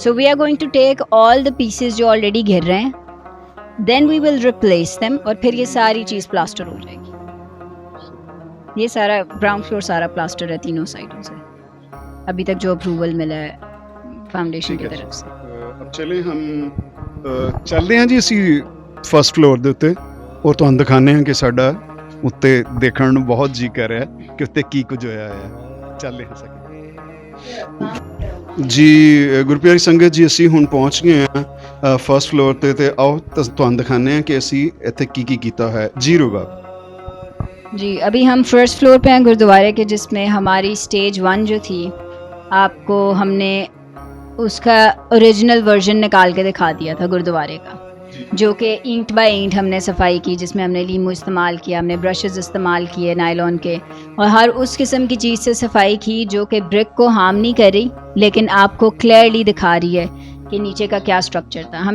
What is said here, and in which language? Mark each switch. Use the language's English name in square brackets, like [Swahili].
[English] so we are going to take all the pieces [Hindi] जो already घिर रहे हैं, [English] then we will replace them, [Hindi] और फिर ये सारी चीज़ प्लास्टर हो जाएगी। ये सारा ग्राउंड फ्लोर सारा प्लास्टर है तीनों साइडों से, अभी तक जो अप्रूवल मिला है फाउंडेशन की तरफ से। अब चले हम [Punjabi] ਚੱਲਦੇ ਹਾਂ ਜੀ ਅਸੀਂ ਫਸਟ ਫਲੋਰ ਦੇ ਉੱਤੇ, ਔਰ ਤੁਹਾਨੂੰ ਦਿਖਾਉਂਦੇ ਹਾਂ ਕਿ ਸਾਡਾ ਉੱਤੇ ਦੇਖਣ ਨੂੰ ਬਹੁਤ ਜੀ ਕਰ ਰਿਹਾ ਕਿ ਉੱਤੇ ਕੀ ਕੁਝ ਹੋਇਆ ਹੈ। ਚੱਲਦੇ ਹਾਂ ਜੀ ਗੁਰਪਿਆਰੀ ਸੰਗਤ ਜੀ, ਅਸੀਂ ਹੁਣ ਪਹੁੰਚ ਗਏ ਹਾਂ ਫਸਟ ਫਲੋਰ ਤੇ ਆਓ ਤੁਹਾਨੂੰ ਦਿਖਾਉਂਦੇ ਹਾਂ ਕਿ ਅਸੀਂ ਇੱਥੇ ਕੀ ਕੀ ਕੀਤਾ ਹੈ। ਜੀ रुबाब [Hindi] जी, अभी हम फर्स्ट फ्लोर पे हैं गुरुद्वारे के, जिसमें हमारी स्टेज 1 जो थी, आपको हमने उसका ओरिजिनल वर्जन निकाल के दिखा दिया था गुरुद्वारे का, जो कि ईंट बाय ईंट हमने सफाई की, जिसमें हमने लीमू इस्तेमाल किया, हमने ब्रशेस इस्तेमाल किए नायलॉन के, और हर उस किस्म की चीज़ से सफाई की जो कि ब्रिक को हार्म नहीं कर रही, लेकिन आपको क्लियरली दिखा रही है कि नीचे का क्या स्ट्रक्चर था।